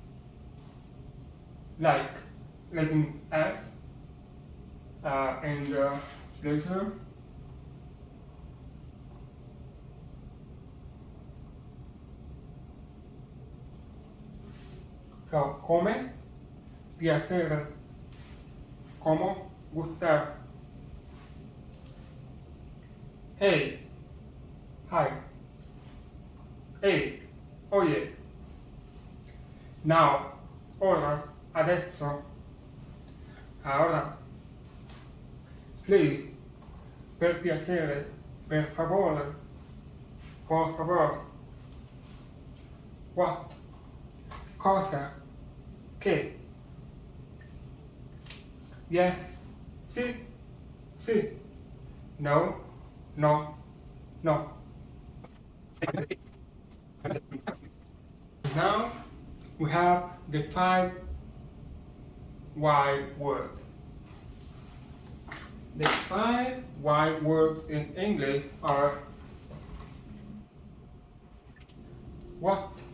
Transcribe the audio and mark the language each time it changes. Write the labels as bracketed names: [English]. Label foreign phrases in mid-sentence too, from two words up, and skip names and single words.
[English] Like in as, and later. So, [Italian] come, piacere, [Spanish] como, gustar. [English] Hey, hi. [Spanish] Hey, oye. [English] Now, [Italian] ora, adesso, ahora. Please, per piacere, per favore, [Spanish] por favor. [English] What? [Italian] Cosa? Che? Yes. Sì. Sì. [English] No. [Spanish] No. No. [English] Now we have the 5 why words. The 5 why words in English are what?